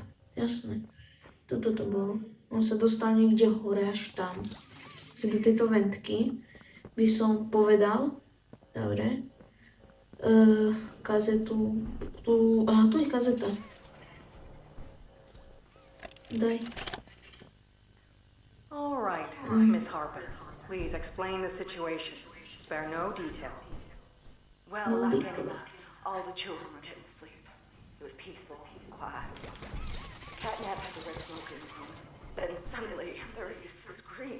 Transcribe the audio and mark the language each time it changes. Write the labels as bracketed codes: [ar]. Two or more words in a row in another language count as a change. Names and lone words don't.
[sk] Jasné. Toto to bolo. On sa dostal niekde hore až tam. Si do tejto ventky by som povedal. Dobre. Kazetu. Aha, tu je kazeta. Daj. [en] All right, Miss Harper. Please explain the situation. Spare no detail. Well, No like detail. all the children were getting sleep. It was peaceful, quiet. Catnap had the red smoke in the room. Then suddenly, there was this scream.